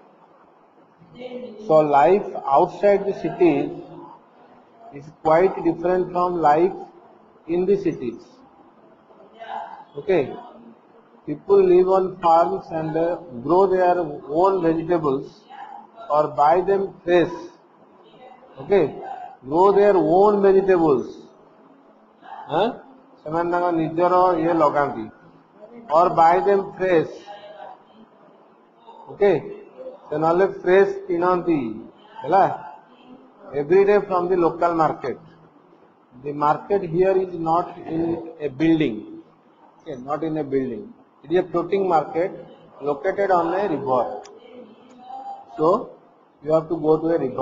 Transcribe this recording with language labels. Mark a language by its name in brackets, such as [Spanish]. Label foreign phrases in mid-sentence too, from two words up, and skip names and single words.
[English] So life outside the cities is quite different from life in the cities. Okay. People live on farms and grow their own vegetables or buy them fresh. Okay. Grow their own vegetables. [Odia] ସେମାନେ ତାଙ୍କ ନିଜର ଇଏ ଲଗାନ୍ତି [English] or buy them fresh. Okay. [Odia] ସେ ନହେଲେ [English] fresh [Odia] କିଣନ୍ତି ହେଲା [English] every day from the local market. The market here is not in a building. Okay, not in a building. It is a floating market located on a river. So you have to go to a river.